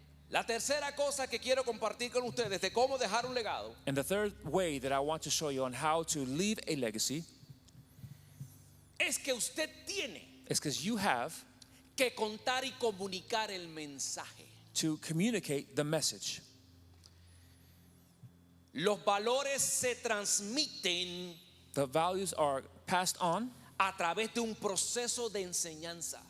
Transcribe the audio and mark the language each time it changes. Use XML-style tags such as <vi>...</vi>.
<es>La tercera cosa que quiero compartir con ustedes de cómo dejar un legado</es> <en>And the third way that I want to show you on how to leave a legacy</en> <es>es que usted tiene</es> <en>is because you have</en> <es>que contar y comunicar el mensaje.</es> <en>to communicate the message.</en> <es>Los valores se transmiten</es> <en>The values are passed on</en> <es>a través de un proceso de enseñanza</es>